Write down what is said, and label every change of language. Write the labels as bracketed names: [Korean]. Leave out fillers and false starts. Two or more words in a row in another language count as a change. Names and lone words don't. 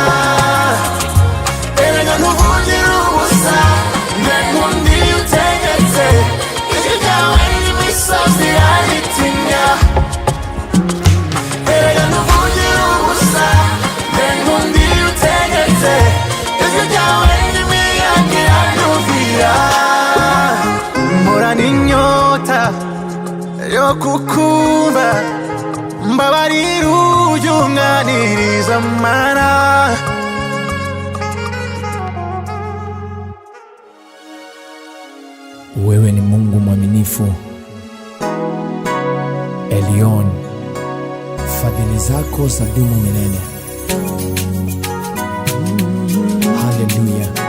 [Kinyarwanda] erega ntuvugire ubusa njye nkundi utegetse ijwi ryawe n'imisozi iraritinya erega ntuvugire ubusa njye nkundi utegetse ijwi ryawe n'imiyaga iraryumvira mpora n'inyota yo kukumva mbabarira ujye unganiriza mana [Swahili] Wewe ni Mungu mwaminifu, Elion, fadhili zako zadumu milele. Haleluya.